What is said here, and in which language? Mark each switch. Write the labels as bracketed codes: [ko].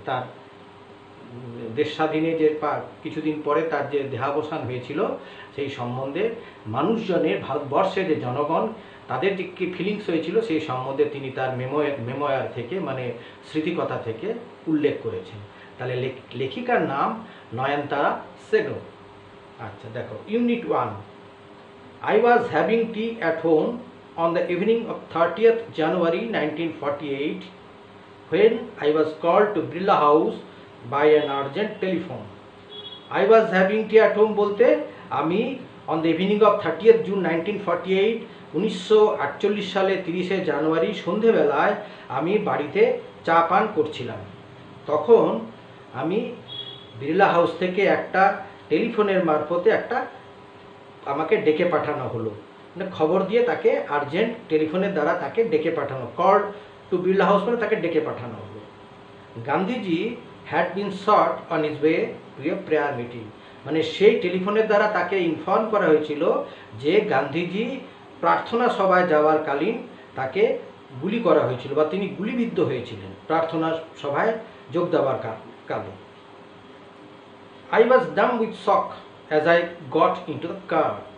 [bn] তার দেশ স্বাধীনে যে কিছুদিন পরে তার যে দেহাবসান হয়েছিল সেই সম্বন্ধে মানুষজনের, ভারতবর্ষের যে জনগণ তাদের যে কী ফিলিংস হয়েছিল সেই সম্বন্ধে তিনি তার মেমোয়ার থেকে মানে স্মৃতিকথা থেকে উল্লেখ করেছেন। তাহলে লেখিকার নাম নয়নতারা সেগল। আচ্ছা দেখো, [en] Unit 1 I was having tea at home on the evening of 30th January 1948 when I was called to Birla House by an urgent telephone. I was having tea at home [bn] বলতে আমি [en] on the evening of 30th June 1948 [bn] 1948 সালে 30শে জানুয়ারি সন্ধেবেলায় আমি বাড়িতে চা পান করছিলাম। তখন আমি বিড়লা হাউস থেকে একটা টেলিফোনের মারফতে আমাকে ডেকে পাঠানো হলো, মানে খবর দিয়ে তাকে আর্জেন্ট টেলিফোনের দ্বারা তাকে ডেকে পাঠানো, [en] call to Birla house [bn] মানে তাকে ডেকে পাঠানো হলো। [en] Gandhiji had been shot on his way to a prayer meeting, [bn] মানে সেই টেলিফোনের দ্বারা তাকে ইনফর্ম করা হয়েছিল যে গান্ধীজি প্রার্থনা সভায় যাওয়ার কালীন তাকে গুলি করা হয়েছিল বা তিনি গুলিবিদ্ধ হয়েছিলেন প্রার্থনা সভায় যোগ দেওয়ার কালে। [en] I was dumb with shock as I got into the car.